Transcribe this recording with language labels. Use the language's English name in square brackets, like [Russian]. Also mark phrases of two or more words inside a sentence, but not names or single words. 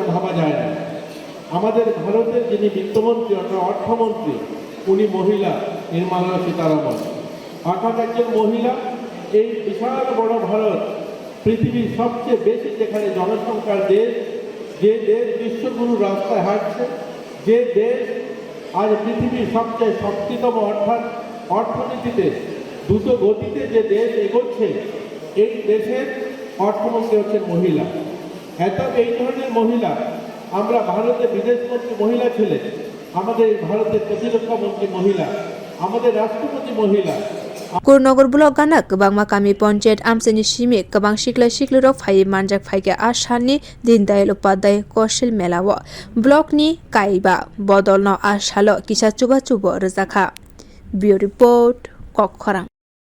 [Bangla] ভাবা যায় না আমাদের ভারতের যিনি বিত্তমন্ত্রী অর্থাৎ অর্থমন্ত্রী উনি মহিলা নির্মলা সীতারামন অর্থাৎ একজন মহিলা এই বিশাল বড় ভারত পৃথিবীর সবচেয়ে বেশি যেখানে জনসংখ্যার দেশ যে দেশ বিশ্বগুরু রাস্তায় হাঁটছে যে দেশ আজ পৃথিবীর সবচেয়ে শক্তিতম অর্থাৎ অর্থনীতিতে দ্রুত গতিতে যে দেশ এগোচ্ছে এই দেশের অর্থমন্ত্রী হচ্ছেন মহিলা এত এই ধরনের মহিলা আমরা ভারতে বিদেশমন্ত্রী মহিলা ছিলেন আমাদের ভারতের প্রতিরক্ষা মন্ত্রী মহিলা আমাদের রাষ্ট্রপতি মহিলা [Kok Borok] guarnagar block gana kabangma kami panchyet amseni shimi kabang shikla shiklirok phai manjak phaike ashani Deendayal Upadhyay koushil mela wo block ni kaiba bodolno salo kisa chuba rwkha BDO report kokti